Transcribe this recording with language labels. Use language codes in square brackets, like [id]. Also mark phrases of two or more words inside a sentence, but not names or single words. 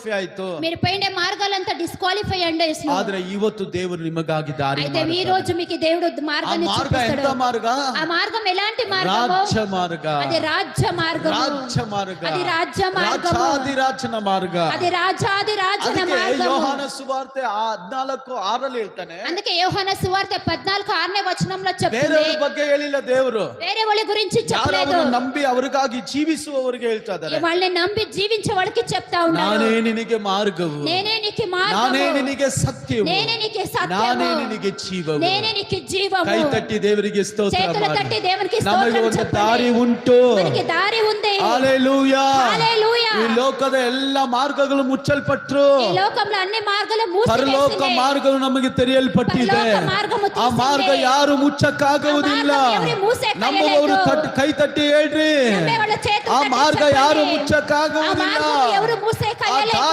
[kn] ಡಿಸ್ಕ್ವಾಲಿಫೈ ಆಯ್ತು, [te] మీరు పోయిన మార్గాలంతా డిస్క్వాలిఫై అండి. [kn] ಆದ್ರೆ ಇವತ್ತು ದೇವರು ನಿಮಗಾಗಿ ದಾರಿ [te] అయితే ఈ రోజు మీకు దేవుడు ఆ మార్గాన్ని మార్గ ఎంత చూపిస్తాడు. మార్గ? ఆ మార్గం ఎలాంటి మార్గము? రాజ్య మార్గ. అది రాజ్య మార్గము. రాజ్య మార్గ. అది రాజ్య మార్గము. [kn] ರಾಜಾದಿರಾಜನ ಮಾರ್ಗ. [te] అది రాజాదిరాజన [kn] ಅದಕ್ಕೆ [te] మార్గము. [kn] ಯೋಹಾನ ಸುವಾರ್ತೆ 14:6 ಹೇಳ್ತಾನೆ. [te] అందుకే యోహాన సువార్త 14:6 వచనంలో చెప్తుంది. [kn] ಬೇರೆಯವರ ಬಗ್ಗೆ ಹೇಳಿಲ್ಲ ದೇವರು, [te] వేరే వాళ్ళ గురించి చెప్పలేదు. [kn] ಯಾರು ನಂಬಿ ಅವರಿಗಾಗಿ ಜೀವಿಸುವವರಿಗೆ ಹೇಳ್ತಾ ಇದ್ದಾರೆ. [te] వాళ్ళని నమ్మి జీవించే వాళ్ళకి చెప్తా ఉన్నాడు. [kn] ನಾನೇ ನಿನಗೆ ಮಾರ್ಗವು, [te] నేనే నీకు మార్గము, [kn] ನಾನೇ ನಿನಗೆ ಸತ್ಯವು, [te] నేనే నీకు సత్యము, [kn] ನಾನೇ ನಿನಗೆ ಜೀವವು. [te] నేనే నీకు జీవము. [kn] ಕೈ ತಟ್ಟಿ ದೇವರಿಗೆ ಸ್ತೋತ್ರ [te] చేతులు [kn] ಮಾಡಿ. [te] తట్టి దేవునికి [kn] ನಮಗೆ [te] స్తోత్రం [kn] ಒಂದು [te] చెప్పండి. [kn] ದಾರಿ ಉಂಟು. [te] మనకి దారి ఉంది. [kn] ಹಲ್ಲೆಲೂಯಾ. [te] హల్లెలూయా. [kn] ಈ ಲೋಕದ ಎಲ್ಲ ಮಾರ್ಗಗಳು ಮುಚ್ಚಲ್ಪಟ್ರು, [te] ఈ లోకంలో అన్ని మార్గాలు [kn] ಪರಲೋಕ [te] మూసివేసినాయి. [kn] ಮಾರ್ಗವು ನಮಗೆ ತೆರೆಯಲ್ಪಟ್ಟಿದೆ. [te] పరలోక మార్గము [kn] ಆ ಮಾರ್ಗ [te] తీసింది. [kn] ಯಾರು ಮುಚ್ಚಕ್ಕಾಗುವುದಿಲ್ಲ. ಆ ಮಾರ್ಗ [te] ఎవరు మూసేయలేరు. [kn] ನಮ್ಮವರು ಕೈ ತಟ್ಟಿ ಹೇಳ್ರಿ, [te] నమ్మే వాళ్ళ చేతులు [kn] ಆ [te] తట్టి [kn] ಮಾರ್ಗ [te] చెప్పండి. [kn] ಯಾರು [te] ఆ [kn] ಮುಚ್ಚಕ್ಕಾಗುವುದಿಲ್ಲ. [te] మార్గము ఎవరు మూసేయలేరు.